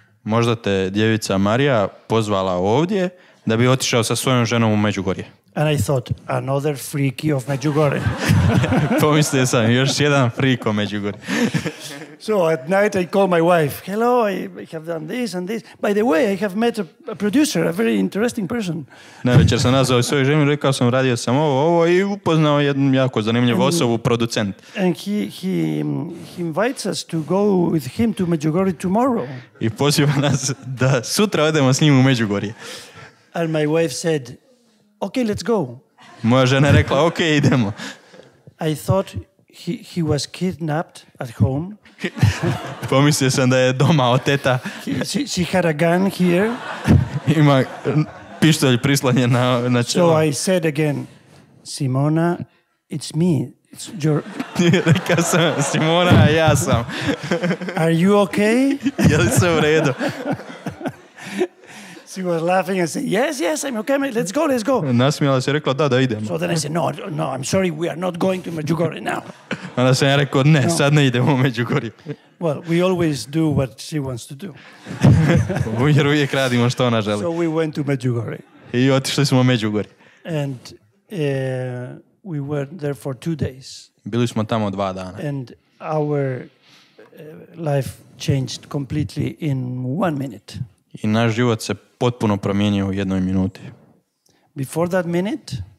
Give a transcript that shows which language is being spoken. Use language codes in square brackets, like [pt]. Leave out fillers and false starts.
[hr] Možda te djevica Marija pozvala ovdje da bi otišao sa svojom ženom u Međugorje. [en] And I thought, another freaky of Međugorje. [hr] Pomislio sam, još jedan freak o Međugorje. [en] So at night I call my wife. Hello, I have done this and this. By the way, I have met a producer, a very interesting person. [hr] Navečer sam nazvao svoju ženu i rekao sam, radio sam ovo i upoznao jednu jako zanimljivu osobu, producent. [en] And he invites us to go with him to Međugorje tomorrow. [hr] I poziva nas da sutra odemo s njim u Međugorje. [en] And my wife said, okay, let's go. [hr] Moja žena je rekla, ok, idemo. [en] I thought he was kidnapped at home. [hr] Pomislio sam da je doma od teta. [en] She had a gun here. [hr] Ima pištolj prislonjen na čelo. [en] So I said again, Simona, it's me. It's your... [hr] Rekao sam, Simona, ja sam. [en] Are you okay? [hr] Je li sve u redu? [en] She was laughing and said, yes, I'm okay, let's go. [hr] Nasmijala se i rekla, da idemo. [en] So then I said, no, I'm sorry, we are not going to Međugorje now. [hr] Onda sam ja rekao, ne, sad ne idemo u Međugorje. [en] Well, we always do what she wants to do. [hr] Jer uvijek radimo što ona želi. [en] So we went to Međugorje. [hr] I otišli smo u Međugorje. [en] And we were there for 2 days. [hr] Bili smo tamo 2 dana. [en] And our life changed completely in 1 minute. [hr] I naš život se potpuno promijenio u 1 minuti. [en] Before that minute,